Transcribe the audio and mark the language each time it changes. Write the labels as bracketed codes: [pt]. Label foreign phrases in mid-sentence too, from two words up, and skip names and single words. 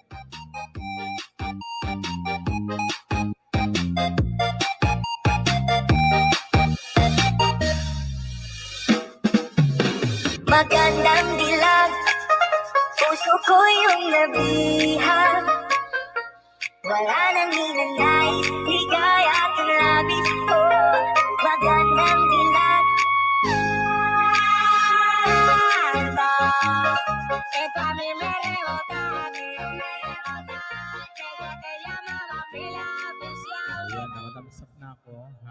[tl] Magandang dilag, puso ko yung nabihag. Wala nang ninanais, ligaya at labis ko. Magandang dilag. [es] Esta a mí me rebota, a mí me rebota. Ella te llamaba pila oficial. [tl] Ayan, nakatamsak na ako, ha?